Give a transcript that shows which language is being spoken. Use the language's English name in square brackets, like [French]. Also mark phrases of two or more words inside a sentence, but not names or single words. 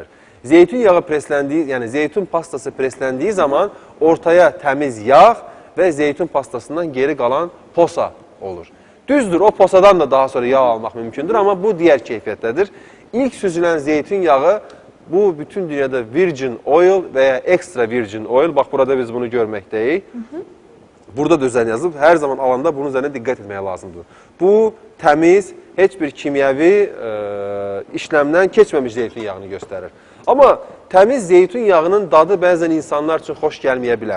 [Azerbaijani] Zeytun yağı presləndiyi, yəni zeytun pastası presləndiyi zaman ortaya təmiz yağ və zeytun pastasından geri qalan posa olur. Düzdür, o posadan da daha sonra yağ almaq mümkündür, amma bu digər keyfiyyətdədir. İlk süzülən zeytun yağı, bu bütün dünyada [English] virgin oil [Azerbaijani] və ya [English] extra virgin oil, [Azerbaijani] bax burada biz bunu görməkdəyik. Burada da üzərinə yazıb, hər zaman alanda bunun üzərinə diqqət etməyə lazımdır. Bu, təmiz, heç bir kimyəvi işləmdən keçməmiş zeytun yağını göstərir. Amma təmiz zeytun yağının dadı bəzən insanlar üçün xoş gəlməyə bilər.